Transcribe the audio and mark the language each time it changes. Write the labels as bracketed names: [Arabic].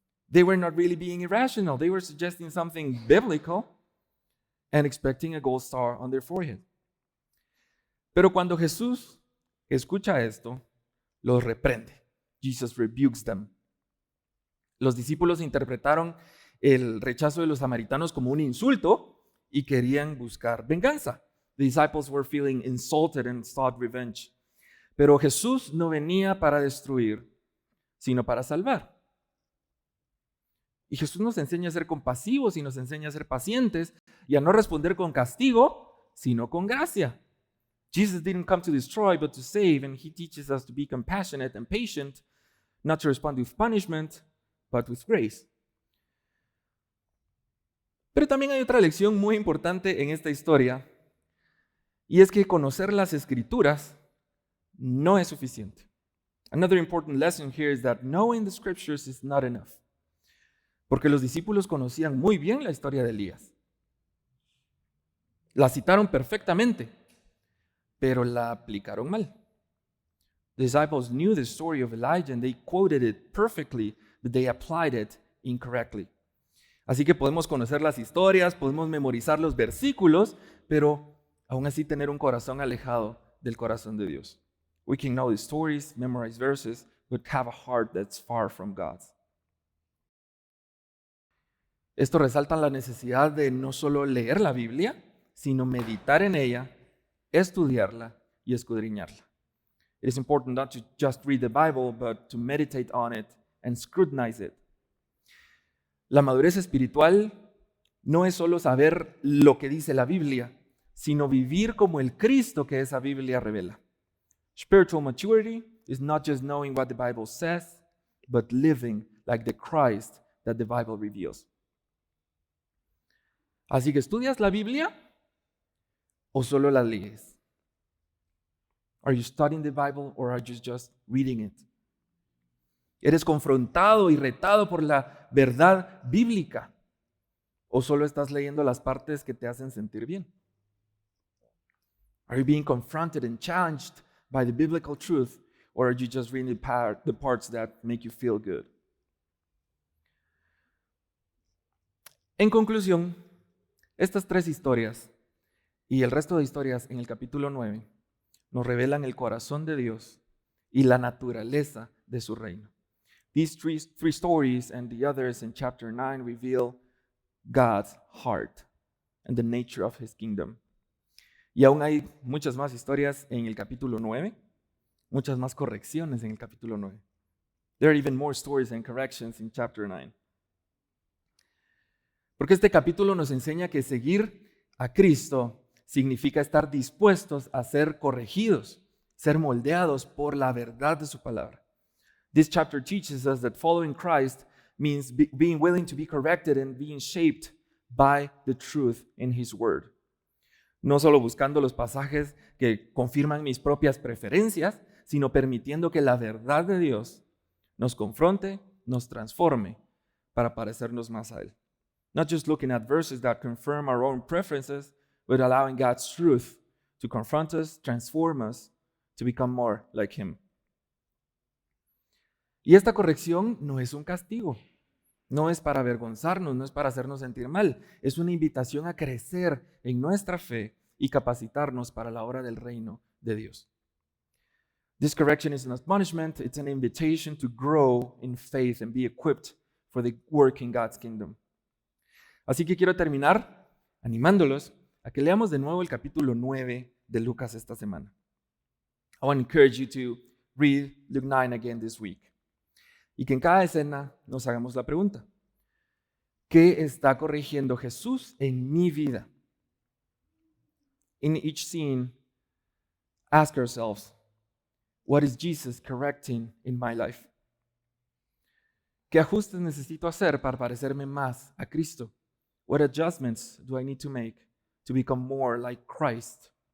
[English] They were not really being irrational. They were suggesting something biblical and expecting a gold star on their forehead. [Spanish] Pero cuando Jesús escucha esto, los reprende. [English] Jesus rebukes them. [Spanish] Los discípulos interpretaron el rechazo de los samaritanos como un insulto y querían buscar venganza. [English] The disciples were feeling insulted and sought revenge. [Spanish] Pero Jesús no venía para destruir, sino para salvar. Y Jesús nos enseña a ser compasivos y nos enseña a ser pacientes y a no responder con castigo, sino con gracia. [English] Jesus didn't come to destroy, but to save, and he teaches us to be compassionate and patient, not to respond with punishment, but with grace. [Spanish] Pero también hay otra lección muy importante en esta historia, y es que conocer las Escrituras no es suficiente. [English] Another important lesson here is that knowing the Scriptures is not enough. [Spanish] Porque los discípulos conocían muy bien la historia de Elías. La citaron perfectamente, pero la aplicaron mal. [English] The disciples knew the story of Elijah and they quoted it perfectly, but they applied it incorrectly. [Spanish] Así que podemos conocer las historias, podemos memorizar los versículos, pero aún así tener un corazón alejado del corazón de Dios. [English] We can know the stories, memorize verses, but have a heart that's far from God's. [Spanish] Esto resalta la necesidad de no solo leer la Biblia, sino meditar en ella, estudiarla y escudriñarla. [English] It is important not to just read the Bible, but to meditate on it and scrutinize it. [Spanish] La madurez espiritual no es solo saber lo que dice la Biblia, sino vivir como el Cristo que esa Biblia revela. [English] Spiritual maturity is not just knowing what the Bible says, but living like the Christ that the Bible reveals. [Spanish] Así que, ¿estudias la Biblia o solo la lees? [English] Are you studying the Bible or are you just reading it? [Spanish] ¿Eres confrontado y retado por la verdad bíblica o solo estás leyendo las partes que te hacen sentir bien? [English] Are you being confronted and challenged by the biblical truth or are you just reading the parts that make you feel good? [Spanish] En conclusión, estas tres historias y el resto de historias en el capítulo 9 nos revelan el corazón de Dios y la naturaleza de su reino. [English] These three stories and the others in chapter 9 reveal God's heart and the nature of his kingdom. [Spanish] Y aún hay muchas más historias en el capítulo 9, muchas más correcciones en el capítulo 9. [English] There are even more stories and corrections in chapter 9. [Spanish] Porque este capítulo nos enseña que seguir a Cristo significa estar dispuestos a ser corregidos, ser moldeados por la verdad de su palabra. [English] This chapter teaches us that following Christ means being willing to be corrected and being shaped by the truth in His Word. [Spanish] No solo buscando los pasajes que confirman mis propias preferencias, sino permitiendo que la verdad de Dios nos confronte, nos transforme para parecernos más a Él. [English] Not just looking at verses that confirm our own preferences, but allowing God's truth to confront us, transform us, to become more like Him. [Spanish] Y esta corrección no es un castigo, no es para avergonzarnos, no es para hacernos sentir mal, es una invitación a crecer en nuestra fe y capacitarnos para la obra del reino de Dios. [English] This correction is not punishment, it's an invitation to grow in faith and be equipped for the work in God's kingdom. [Spanish] Así que quiero terminar animándolos a que leamos de nuevo el capítulo 9 de Lucas esta semana. [English] I want to encourage you to read Luke 9 again this week. [Spanish] Y que en cada escena nos hagamos la pregunta: ¿qué está corrigiendo Jesús en mi vida? [English] In each scene, ask ourselves, what is Jesus correcting in my life? [Spanish] ¿Qué ajustes necesito hacer para parecerme más a Cristo? [English] What adjustments do I need to make to become more like Christ?